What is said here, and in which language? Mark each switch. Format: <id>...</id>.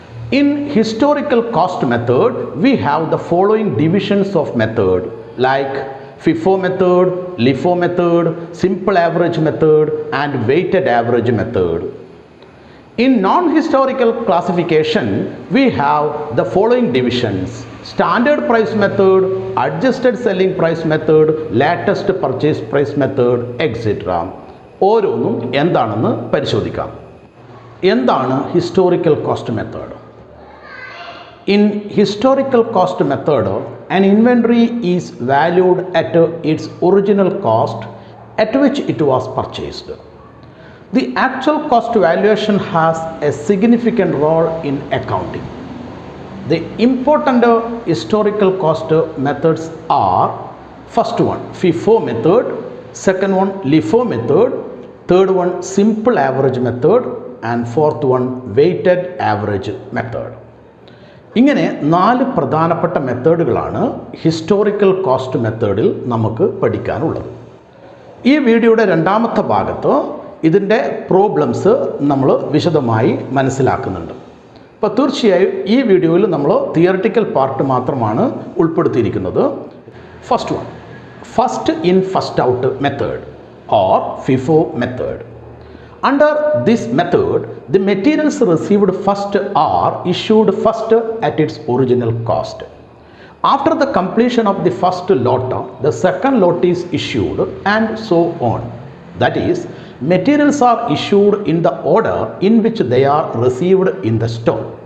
<en>In historical cost method, we have the following divisions of method like FIFO method, LIFO method, simple average method, and weighted average method. In non-historical classification, we have the following divisions: standard price method, adjusted selling price method, latest purchase price method, etc.</en> <ml>ഓരോന്നും എന്താണെന്ന് പരിശോധിക്കാം. എന്താണ് historical cost method?</ml> <en>In historical cost method, an inventory is valued at its original cost at which it was purchased. The actual cost valuation has a significant role in accounting. The important historical cost methods are: first one, FIFO method; second one, LIFO method; third one, simple average method; and fourth one, weighted average method.</en> <ml>ഇങ്ങനെ 4 പ്രധാനപ്പെട്ട മെത്തേഡുകളാണ് historical cost മെത്തേഡിൽ നമുക്ക് പഠിക്കാനുള്ളത്. ഈ വീഡിയോയുടെ രണ്ടാമത്തെ ഭാഗത്ത് ഇതിൻ്റെ പ്രോബ്ലംസ് നമ്മൾ വിശദമായി മനസ്സിലാക്കുന്നുണ്ട്. അപ്പോൾ തീർച്ചയായും ഈ വീഡിയോയിൽ നമ്മൾ തിയറിറ്റിക്കൽ പാർട്ട് മാത്രമാണ് ഉൾപ്പെടുത്തിയിരിക്കുന്നത്.</ml> <en>First one, first in first out method or FIFO method. Under this method, the materials received first are issued first at its original cost. After the completion of the first lot, the second lot is issued, and so on. That is, materials are issued in the order in which they are received in the stock.</en>